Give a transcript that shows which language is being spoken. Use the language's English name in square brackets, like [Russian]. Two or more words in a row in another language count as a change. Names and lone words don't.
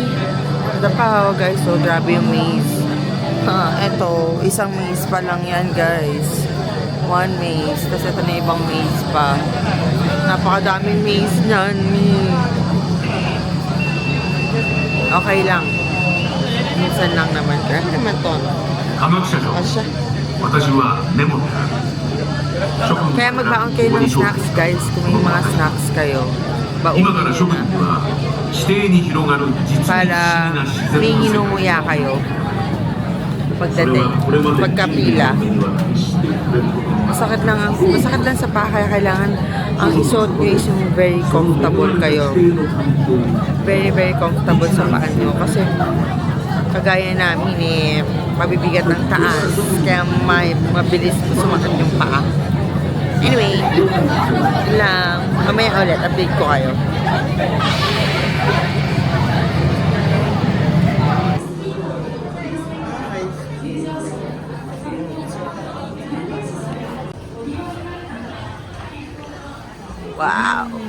[Filipino] Ito pa guys, so grabe yung maze. Eto, isang maze pa lang yan guys. One maze, tapos ito na ibang maze pa. Napakadaming maze niyan. Okay lang. Minsan lang naman. Grabe naman to. [Japanese] 科学者の [Filipino] Asya. [Japanese] 私はネモンだ。 [Filipino] Kaya magbaon kayo ng snacks guys. Kung may mga snacks kayo, [Japanese] 今から [Filipino] baunin [Japanese] 諸 [Filipino] nyo [Japanese] 君 [Filipino] na. [Japanese] は地底に広がる実に不思議 [Filipino] Para [Japanese] な自 [Filipino] may [Japanese] 然の世界 [Filipino] nginunguya kayo [Japanese] それ [Filipino] pagdating, [Japanese] はこれまで [Filipino] pagkapila. [Japanese] 人類の目には知ってくれることが [Filipino] Masakit lang sa paa, kaya kailangan ang isuot nyo is yung [English] very comfortable [Filipino] kayo. [Japanese] 地底の環境に [English] Very, very comfortable [Filipino] sa paa nyo. Kasi kagaya namin eh, mabibigat ng taas. Kaya mabilis sumakit yung paa. Anyway, yun lang. Mamaya ulit, update ko kayo. Wow!